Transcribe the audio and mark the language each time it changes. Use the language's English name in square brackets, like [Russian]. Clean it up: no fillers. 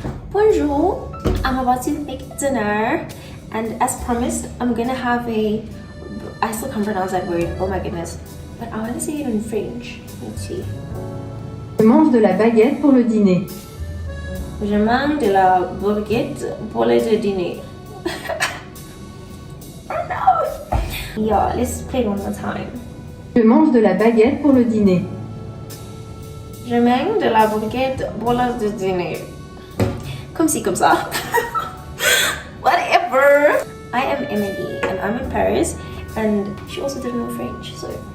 [English] Bonjour, I'm about to make dinner, and as promised, I'm gonna have I still can't pronounce that word, oh my goodness, but I want to say it in French. Let's see. [French] Je mange de la baguette pour le dîner. Je mange de la baguette pour le dîner. [English] Oh no! Yeah, let's play it one more time. [French] Je mange de la baguette pour le dîner. Je mange de la baguette pour le dîner. Comme ci, comme ça. [English] Whatever. I am Emily and I'm in Paris, and she also didn't know French, so.